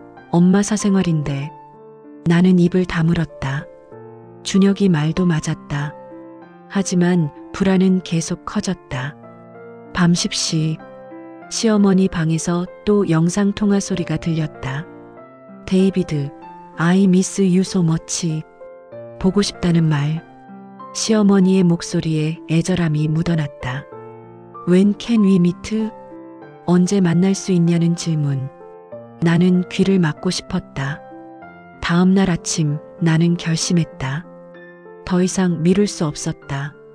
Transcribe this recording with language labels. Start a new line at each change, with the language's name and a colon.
Korean: 엄마 사생활인데. 나는 입을 다물었다. 준혁이 말도 맞았다. 하지만 불안은 계속 커졌다. 밤 10시. 시어머니 방에서 또 영상통화 소리가 들렸다.
English: 데이비드, I miss you so much.
Korean: 보고 싶다는 말. 시어머니의 목소리에 애절함이 묻어났다.
English: When can we meet?
Korean: 언제 만날 수 있냐는 질문. 나는 귀를 막고 싶었다. 다음 날 아침 나는 결심했다. 더 이상 미룰 수 없었다.